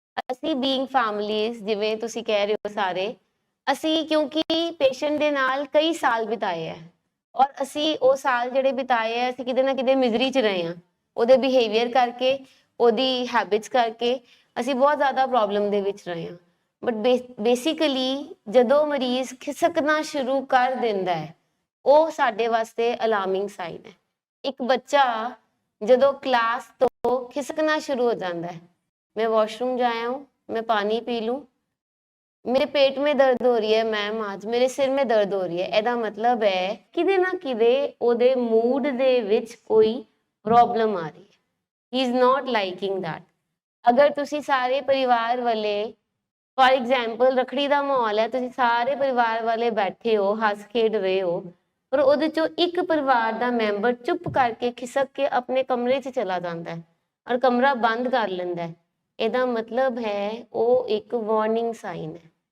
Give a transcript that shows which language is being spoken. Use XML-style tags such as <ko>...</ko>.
<pa>ਅਸੀਂ</pa> <en>being families,</en> <pa>ਜਿਵੇਂ ਤੁਸੀਂ ਕਹਿ ਰਹੇ ਹੋ ਸਾਰੇ, ਅਸੀਂ ਕਿਉਂਕਿ ਪੇਸ਼ੈਂਟ ਦੇ ਨਾਲ ਕਈ ਸਾਲ ਬਿਤਾਏ ਹੈ ਔਰ ਅਸੀਂ ਉਹ ਸਾਲ ਜਿਹੜੇ ਬਿਤਾਏ ਹੈ ਅਸੀਂ ਕਿਤੇ ਨਾ ਕਿਤੇ ਮਿਜ਼ਰੀ 'ਚ ਰਹੇ ਹਾਂ, ਉਹਦੇ ਬਿਹੇਵੀਅਰ ਕਰਕੇ, ਉਹਦੀ ਹੈਬਿਟਸ ਕਰਕੇ ਅਸੀਂ ਬਹੁਤ ਜ਼ਿਆਦਾ ਪ੍ਰੋਬਲਮ ਦੇ ਵਿੱਚ ਰਹੇ ਹਾਂ।</pa> <en>but basically</en> <pa>ਜਦੋਂ ਮਰੀਜ਼ ਖਿਸਕਣਾ ਸ਼ੁਰੂ ਕਰ ਦਿੰਦਾ ਹੈ ਉਹ ਸਾਡੇ ਵਾਸਤੇ ਅਲਾਰਮਿੰਗ ਸਾਈਨ ਹੈ। ਇੱਕ ਬੱਚਾ</pa> <hi>ਜਦੋਂ क्लास तो खिसकना शुरू हो जाता है, मैं वॉशरूम जाया हूँ, मैं पानी पी लूँ, मेरे पेट में दर्द हो रही है मैम, आज मेरे सिर में दर्द हो रही है,</hi> <pa>ਇਹਦਾ ਮਤਲਬ ਹੈ ਕਿਤੇ ਨਾ ਕਿਤੇ ਉਹਦੇ ਮੂਡ ਦੇ ਵਿੱਚ ਕੋਈ ਪ੍ਰੋਬਲਮ ਆ ਰਹੀ ਹੈ।</pa> <en>He is not liking that.</en> <pa>ਅਗਰ ਤੁਸੀਂ ਸਾਰੇ ਪਰਿਵਾਰ ਵਾਲੇ,</pa> <en>for example</en> <pa>ਰੱਖੜੀ ਦਾ ਮਾਹੌਲ ਹੈ, ਤੁਸੀਂ ਸਾਰੇ ਪਰਿਵਾਰ ਵਾਲੇ ਬੈਠੇ ਹੋ, ਹੱਸ ਖੇਡ ਰਹੇ ਹੋ, ਪਰ ਉਹਦੇ ਚੋਂ ਇੱਕ ਪਰਿਵਾਰ ਦਾ ਮੈਂਬਰ ਚੁੱਪ ਕਰਕੇ ਖਿਸਕ ਕੇ ਆਪਣੇ ਕਮਰੇ 'ਚ ਚਲਾ ਜਾਂਦਾ ਹੈ ਔਰ ਕਮਰਾ ਬੰਦ ਕਰ ਲੈਂਦਾ ਹੈ, ਇਹਦਾ ਮਤਲਬ ਹੈ ਉਹ ਇੱਕ ਵਾਰਨਿੰਗ ਸਾਈਨ ਹੈ।</pa>